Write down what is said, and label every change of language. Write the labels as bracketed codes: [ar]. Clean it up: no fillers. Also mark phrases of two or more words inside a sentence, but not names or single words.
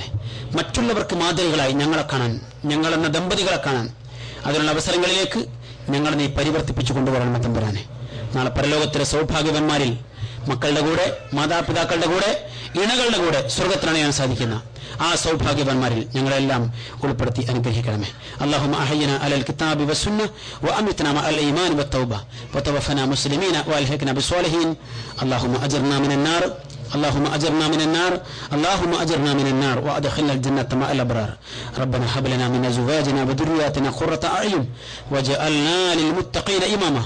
[ml] മറ്റുള്ളവർക്ക് മാതൃകകളായി ഞങ്ങളെ കാണാൻ, ഞങ്ങളെന്ന ദമ്പതികളെ കാണാൻ അതിനുള്ള അവസരങ്ങളിലേക്ക് ഞങ്ങളെ നീ പരിവർത്തിപ്പിച്ചു കൊണ്ടുപോകണം തമ്പുരാനെ. നാളെ പരലോകത്തിലെ സൗഭാഗ്യവന്മാരിൽ മക്കളുടെ കൂടെ, മാതാപിതാക്കളുടെ കൂടെ, ഇണകളുടെ കൂടെ സ്വർഗത്തിലണയാൻ സാധിക്കുന്ന ആ സൗഭാഗ്യവാന്മാരിൽ ഞങ്ങളെല്ലാം ഉൾപ്പെടുത്തി അനുഗ്രഹിക്കണമേ. [ar] اللهم احينا على الكتاب والسنه وامتنا مع الايمان والتوبه وتوفنا مسلمين والحقنا بالصالحين. اللهم اجرنا من النار، اللهم اجرنا من النار، اللهم اجرنا من النار وادخلنا الجنه مع الابرار. ربنا هب لنا من ازواجنا وذرياتنا قرة اعين واجعلنا للمتقين اماما.